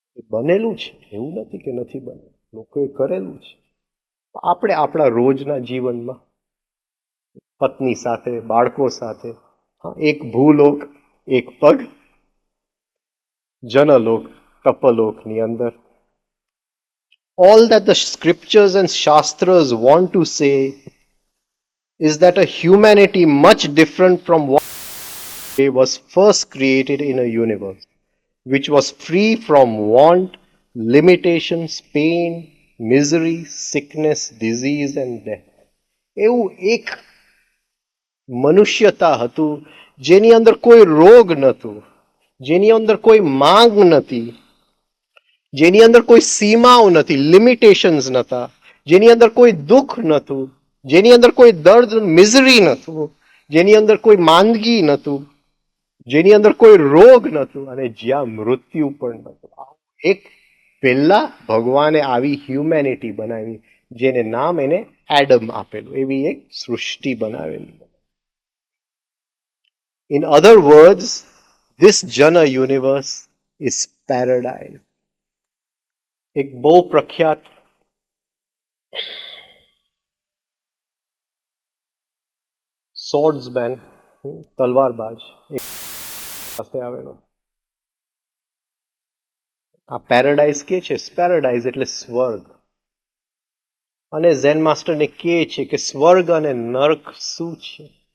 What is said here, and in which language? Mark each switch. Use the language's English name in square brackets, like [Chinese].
[Gujarati] બનેલું છે, એવું નથી કે નથી બનેલું, લોકોએ કરેલું છે. આપણે આપણા રોજના જીવનમાં પત્ની સાથે, બાળકો સાથે, એક ભૂલોક, એક પગ જનલોક, તપલોકની અંદર. [English] All that the scriptures and shastras want to say is that a humanity much different from what was first created in a universe, which was free from want, limitations, pain, misery, sickness, disease and death. [Gujarati] એવું એક મનુષ્યતા હતું જેની અંદર કોઈ રોગ નહોતું, જેની અંદર કોઈ માંગ નથી, જેની અંદર કોઈ સીમાઓ નથી, લિમિટેશન્સ નતા, જેની અંદર કોઈ દુઃખ નતું, જેની અંદર કોઈ દર્દ, મિઝરી નતું, જેની અંદર કોઈ માંદગી નતું, જેની અંદર કોઈ રોગ નતું, અને જ્યાં મૃત્યુ પણ નતું. એક પહેલા ભગવાને આવી હ્યુમેનિટી બનાવી, જેને નામ એને એડમ આપેલું, એવી એક સૃષ્ટિ બનાવેલી. [English] In other words, this Jana universe is paradise. [Gujarati] એક બહુ પ્રખ્યાત સ્વોર્ડ્સમેન, તલવારબાજ પાસે આવેલો. આ પેરાડાઇઝ કે છે, પેરાડાઇઝ એટલે સ્વર્ગ. અને ઝેન માસ્ટરને કહે છે કે સ્વર્ગ અને નર્ક શું છે.